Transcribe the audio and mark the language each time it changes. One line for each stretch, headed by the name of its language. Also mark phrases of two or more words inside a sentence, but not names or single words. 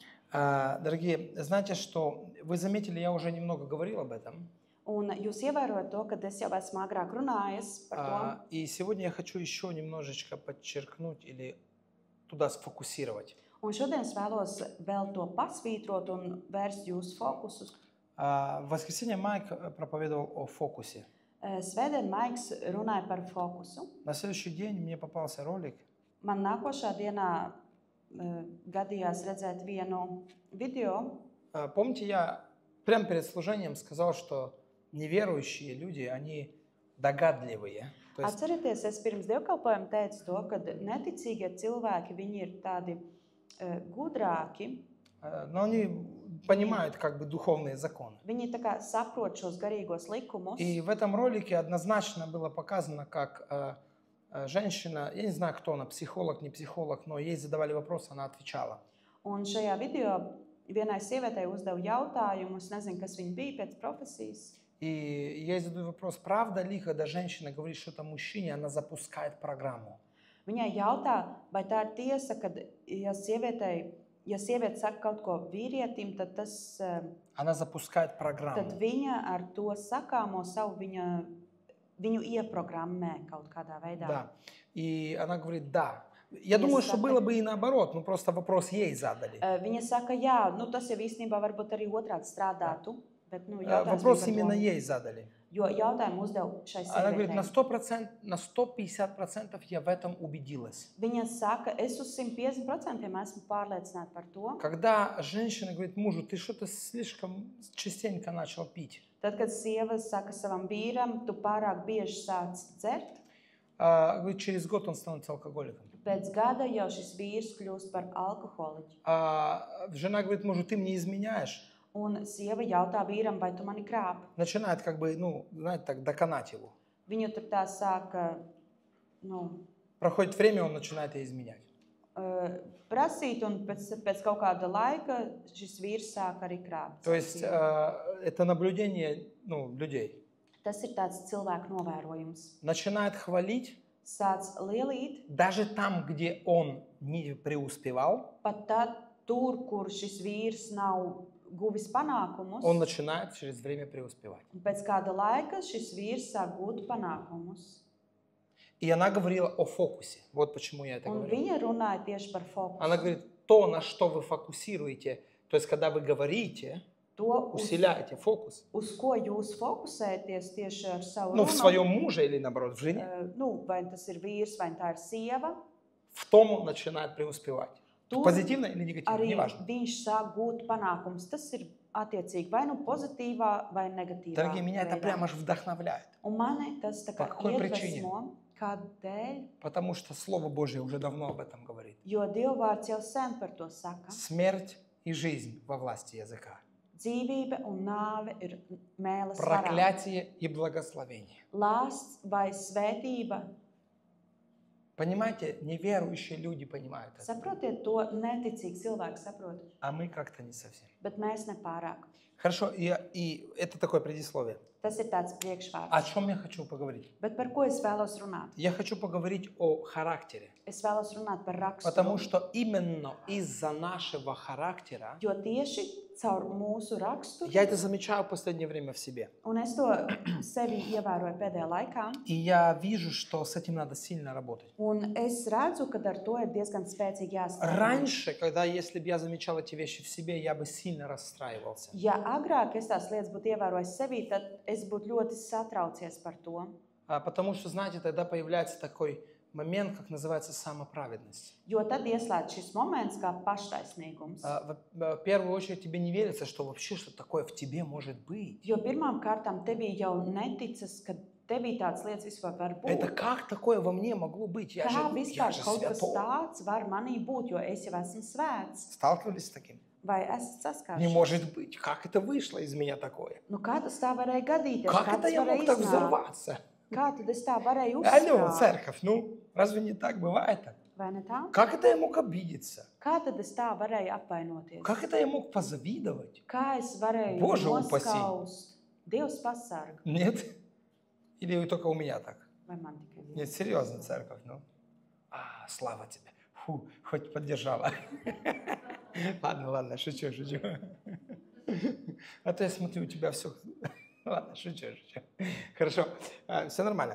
Russian: Дорогие, знаете, что вы заметили, я уже немного говорил об этом.
Latvian: Un jūs ievērojat to, ka es jau esmu agrāk runājis par to.
Russian: И сегодня я хочу еще немножечко подчеркнуть или туда сфокусировать.
Latvian: Un šodien es vēlos vēl to pasvītrot un vērst jūsu fokusu.
Russian: В воскресенье Майк проповедовал о фокусе.
Latvian: Svētdien Maiks runāja par fokusu.
Russian: На следующий день мне попался ролик.
Latvian: Man nākošā dienā gadījās redzēt vienu video.
Russian: Помните, я прямо перед служением сказал, что неверующие люди, они догадливые. То есть,
Latvian: Atcerieties, es pirms dievkalpojuma teicu to, ka neticīgie cilvēki, viņi ir tādi gudrāki.
Russian: но они понимают как бы духовные законы.
Latvian: Viņi tā kā saprot šos garīgos likumus.
Russian: И в этом ролике однозначно было показано, как женщина, я не знаю, кто она, психолог, не психолог, но ей задавали вопрос, она отвечала.
Latvian: Un šajā video vienai sievietei uzdeva jautājumu, es nezinu, kas viņa bija pēc profesijas.
Russian: И я ей задаю вопрос, правда ли, когда женщина говорит что-то мужчине, она запускает программу?
Latvian: Viņai jautā, vai tā ir tiesa, ka ja sieviete saka kaut ko vīrietim, tad tas,
Russian: Она запускает
Latvian: tad
Russian: программу.
Latvian: viņa ar to sakāmo savu viņu ieprogrammē kaut kādā veidā.
Russian: Да. И она говорит, да. Я думаю, что было бы и наоборот, ну просто вопрос ей задали.
Latvian: Viņa saka, jā, nu tas jau īstenībā varbūt arī otrādi strādātu, bet jautājums
Russian: Вопрос
Latvian: bija par
Russian: именно
Latvian: to,
Russian: ей задали.
Latvian: jo jautājumu uzdev šai
Russian: Она говорит, на
Latvian: sievietei.
Russian: 100%, на 150% я в этом убедилась.
Latvian: Viņa saka, es uz 150% esmu pārliecināta par to.
Russian: Когда женщина говорит мужу, ты что-то слишком частенько начал пить.
Latvian: Tad, kad sieva saka savam vīram, tu pārāk bieži sāc dzert,
Russian: Говорит, через год он становится алкоголиком.
Latvian: pēc gada jau šis vīrs kļūst par alkoholiķu.
Russian: Жена говорит мужу, ты мне изменяешь.
Latvian: Un sieva jautā vīram, vai tu mani krāp.
Russian: Начинает как бы, ну, знаете, так доконать его.
Latvian: Viņu tur tā sāka
Russian: Проходит время, он начинает ей изменять.
Latvian: Prasīt, un pēc kaut kāda laika šis vīrs sāk arī krāpt.
Russian: То есть это наблюдение людей.
Latvian: Tas ir tāds cilvēku novērojums.
Russian: Начинает хвалить,
Latvian: Sāc lielīt,
Russian: даже там, где он не преуспевал,
Latvian: pat tad tur, kur šis vīrs nav guvis panākumus,
Russian: он начинает через время преуспевать.
Latvian: un pēc kāda laika šis vīrs sāk gūt panākumus.
Russian: И она говорила о фокусе. Вот почему я это
Latvian: Un
Russian: говорю.
Latvian: viņa runāja tieši par fokusu.
Russian: Она говорит, то, на что вы фокусируете, то есть когда вы говорите,
Latvian: To,
Russian: усиляете фокус,
Latvian: uz ko jūs fokusēties tieši ar savu
Russian: ну, в
Latvian: runu,
Russian: своем муже или наоборот, в жене,
Latvian: vai tas ir vīrs, vai tā ir sieva,
Russian: в том он начинает преуспевать.
Latvian: tur
Russian: Позитивно или негативно,
Latvian: arī
Russian: неважно.
Latvian: viņš sāk gūt panākumus. Tas ir attiecīgi vai nu pozitīvā, vai negatīvā
Russian: Дорогие, меня это
Latvian: veidā.
Russian: прямо аж вдохновляет.
Latvian: Un mani tas tā
Russian: По
Latvian: kā
Russian: какой причине?
Latvian: iedvesmo, kādēļ,
Russian: Потому что Слово Божье уже давно об этом говорит.
Latvian: jo Dievvvārds jau sen par to saka.
Russian: Смерть и жизнь во власти языка.
Latvian: Dzīvība un nāve ir mēles varā.
Russian: Проклятие и благословение.
Latvian: Lāsts vai svētība.
Russian: Понимаете, неверующие люди понимают это,
Latvian: Saprotiet to, neticīgi cilvēki saprot,
Russian: а мы как-то не совсем.
Latvian: bet mēs nepārāk.
Russian: Хорошо, и это такое предисловие.
Latvian: Tas ir tāds priekšvārds.
Russian: О чем я хочу поговорить?
Latvian: Bet par ko es vēlos runāt?
Russian: Я хочу поговорить о характере.
Latvian: Es vēlos runāt par raksturu.
Russian: Потому что именно из-за нашего характера,
Latvian: Jo tieši caur mūsu raksturu,
Russian: я это замечаю в последнее время в себе,
Latvian: un es to sevi ievēroju pēdējā laikā,
Russian: и я вижу, что с этим надо сильно работать.
Latvian: un es redzu, ka ar to ir diezgan spēcīgi jāstrādā.
Russian: Раньше, если бы я замечал эти вещи в себе, я бы сильно расстраивался.
Latvian: Ja agrāk es tās lietas būtu ievērojis sevī, tad es būtu ļoti satraucies par to.
Russian: Потому что, знаете, тогда появляется такой момент, как называется самоправедность.
Latvian: Jo tad ieslēdz šis moments kā paštaisnīgums.
Russian: В первую очередь тебе не верится, что вообще что такое в тебе может быть.
Latvian: Jo pirmām kārtām tevī jau neticas, ka tevī tādas lietas vispār var būt.
Russian: Это как такое во мне могло быть? Я
Latvian: Kā
Russian: же
Latvian: vispār kaut kas
Russian: святой.
Latvian: tāds var manī būt, jo es jau esmu svēts.
Russian: Сталкивались с таким?
Latvian: Vai esat saskārušies?
Russian: Не может быть. Как это вышло из меня такое?
Latvian: Nu, kā tas tā varēja gadīties?
Russian: Как
Latvian: Kā
Russian: это
Latvian: tas
Russian: я
Latvian: varēja
Russian: мог так
Latvian: iznākt?
Russian: взорваться?
Latvian: Kā tad es tā varēju
Russian: Алло,
Latvian: uzsprāgt?
Russian: церковь, ну, разве не так бывает?
Latvian: Vai ne tā?
Russian: Как это я мог обидеться?
Latvian: Kā tad es tā varēju apvainoties?
Russian: Как это я мог позавидовать?
Latvian: Kā es varēju
Russian: Боже упаси.
Latvian: noskaust? Dievs pasarg.
Russian: Нет? Или только у меня так?
Latvian: Vai man tikai viens?
Russian: Нет, серьезно, церковь, ну. Слава тебе. Фу, хоть поддержала. Ладно, шучу. А то я смотрю, у тебя все... Ладно, шучу. Хорошо, все нормально.